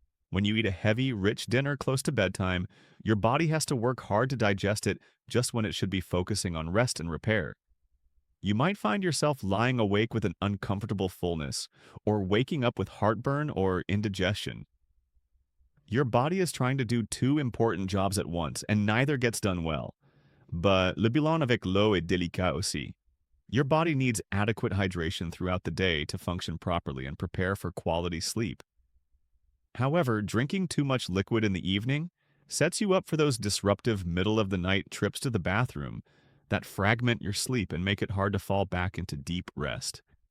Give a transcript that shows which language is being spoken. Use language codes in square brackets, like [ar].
[en] When you eat a heavy, rich dinner close to bedtime, your body has to work hard to digest it just when it should be focusing on rest and repair. You might find yourself lying awake with an uncomfortable fullness, or waking up with heartburn or indigestion. Your body is trying to do two important jobs at once, and neither gets done well. [fr] But le bilan avec l'eau est délicat aussi. [en] Your body needs adequate hydration throughout the day to function properly and prepare for quality sleep. However, drinking too much liquid in the evening sets you up for those disruptive middle-of-the-night trips to the bathroom that fragment your sleep and make it hard to fall back into deep rest.